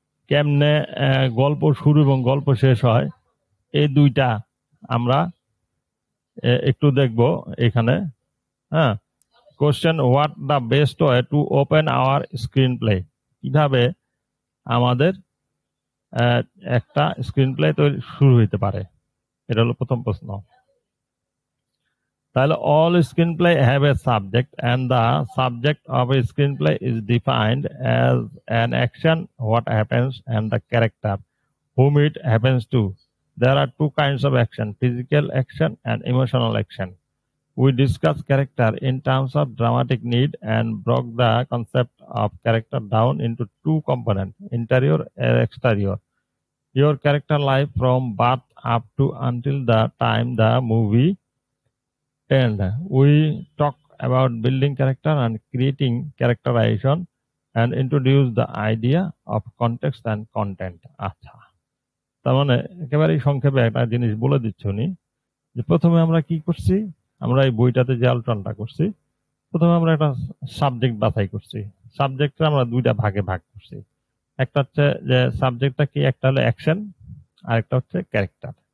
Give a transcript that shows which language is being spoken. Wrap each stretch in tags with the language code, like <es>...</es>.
<bn>কেমনে গল্প শুরু এবং গল্প শেষ হয় এই দুইটা আমরা একটু দেখব এখানে।</bn> <en>হ্যাঁ, question, what the best way to open our screenplay?</en> <bn>কিভাবে আমাদের একটা স্ক্রিন প্লে তৈরি শুরু হইতে পারে, এটা হলো প্রথম প্রশ্ন।</bn> <en>তাহলে all screenplay have a subject and the subject of a screenplay is defined as an action, what happens, and the character whom it happens to. There are two kinds of action, physical action and emotional action. We discuss character in terms of dramatic need and broke the concept of character down into two components, interior and exterior. Your character life from birth up to until the time the movie and we talk about building character and creating characterization and introduce the idea of context and content.</en> <bn>আচ্ছা, তার মানে একেবারেই সংক্ষেপে একটা জিনিস বলে দিচ্ছি উনি, যে প্রথমে আমরা কি করছি, আমরা এই বইটাতে যে আলোচনাটা করছি, প্রথমে আমরা একটা সাবজেক্ট বাছাই করছি। সাবজেক্টটা আমরা দুইটা ভাগে ভাগ করছি। একটা হচ্ছে যে সাবজেক্টটা কি, একটা হলো অ্যাকশন আর একটা হচ্ছে ক্যারেক্টার।</bn>